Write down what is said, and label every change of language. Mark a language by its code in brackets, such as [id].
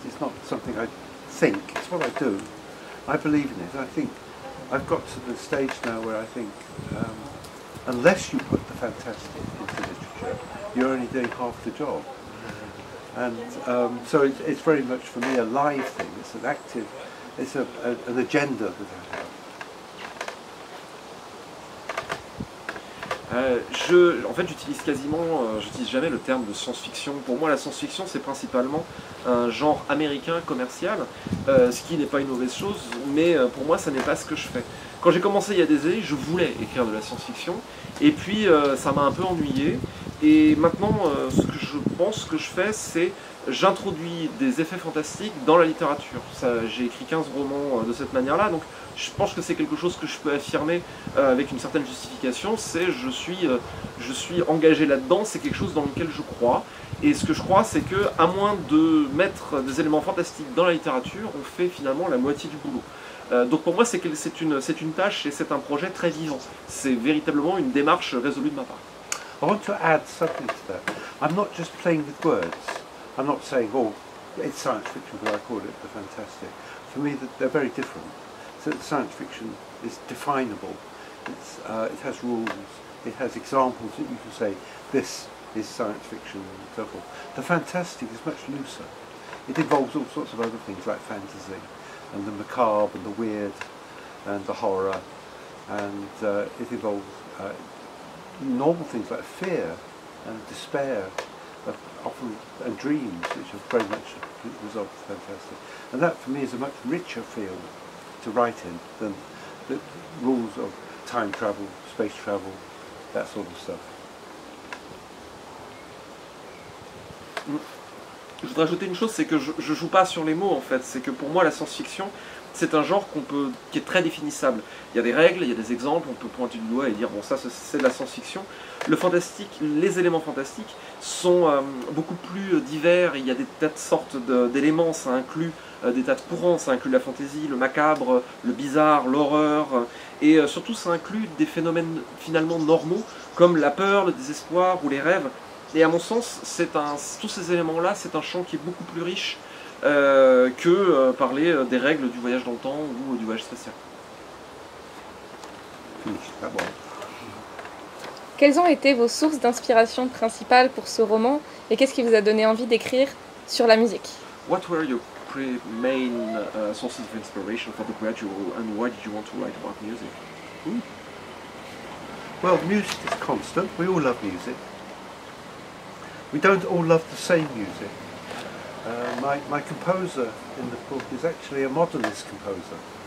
[en] It's not something I think, it's what I do. I believe in it. I think I've got to the stage now where I think unless you put the fantastic into literature, you're only doing half the job. And so it's very much for me a live thing. It's an active, it's an agenda that I have. [fr] En fait, j'utilise jamais le terme de science-fiction. Pour moi, la science-fiction, c'est principalement un genre américain commercial, ce qui n'est pas une mauvaise chose, mais pour moi, ça n'est pas ce que je fais. Quand j'ai commencé il y a des années, je voulais écrire de la science-fiction, et puis ça m'a un peu ennuyé. Et maintenant, ce que je pense que je fais, c'est j'introduis des effets fantastiques dans la littérature. J'ai écrit 15 romans de cette manière-là, donc je pense que c'est quelque chose que je peux affirmer avec une certaine justification, c'est je suis engagé là-dedans, c'est quelque chose dans lequel je crois. Et ce que je crois, c'est que à moins de mettre des éléments fantastiques dans la littérature, on fait finalement la moitié du boulot. Donc pour moi, c'est une tâche et c'est un projet très vivant. C'est véritablement une démarche résolue de ma part. [en] I want to add something to that. I'm not just playing with words. I'm not saying, oh, it's science fiction, but I call it the fantastic. For me, they're very different. So science fiction is definable. It has rules. It has examples that you can say, this is science fiction, and so forth. The fantastic is much looser. It involves all sorts of other things like fantasy, and the macabre, and the weird, and the horror, and it involves normal things like fear and despair, often and dreams, which are very much the result of the fantastic. And that for me is a much richer field to write in than the rules of time travel, space travel, that sort of stuff. [fr] Je voudrais ajouter une chose, c'est que je joue pas sur les mots en fait, c'est que pour moi la science-fiction, c'est un genre qui est très définissable. Il y a des règles, il y a des exemples, on peut pointer du doigt et dire bon ça c'est de la science-fiction. Le fantastique, les éléments fantastiques sont beaucoup plus divers, il y a des tas de sortes d'éléments, ça inclut des tas de courants, ça inclut la fantaisie, le macabre, le bizarre, l'horreur, et surtout ça inclut des phénomènes finalement normaux comme la peur, le désespoir ou les rêves. Et à mon sens, tous ces éléments-là, c'est un champ qui est beaucoup plus riche que parler des règles du voyage dans le temps ou du voyage spatial. Quelles ont été vos sources d'inspiration principales pour ce roman et qu'est-ce qui vous a donné envie d'écrire sur la musique? [en] What were your main sources of inspiration for the gradual and why did you want to write about music? Well, music is constant. We all love music. We don't all love the same music. My composer in the book is actually a modernist composer.